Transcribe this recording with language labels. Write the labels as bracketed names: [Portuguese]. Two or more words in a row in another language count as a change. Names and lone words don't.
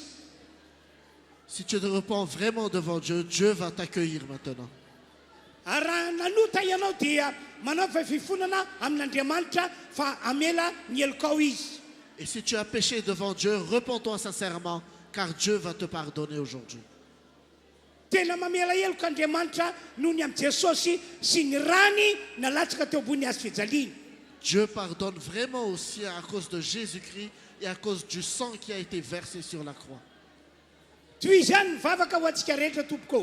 [French] Si tu te repens vraiment devant Dieu, Dieu va t'accueillir maintenant. [Malagasy] Ary raha nanota ianao dia manao fifonana amin'Andriamanitra fa amela ny helokao izy. [French] Et si tu as péché devant Dieu, repens-toi sincèrement, car Dieu va te pardonner aujourd'hui. [Malagasy] Tena mamela heloka Andriamanitra noho ny amin'i Jesosy sy ny rany nalatsaka teo ambony azy fijaliana. [French] Dieu pardonne vraiment aussi à cause de Jésus-Christ et à cause du sang qui a été versé sur la croix. [Malagasy] Toy izany mivavaka ho antsika rehetra tompoko.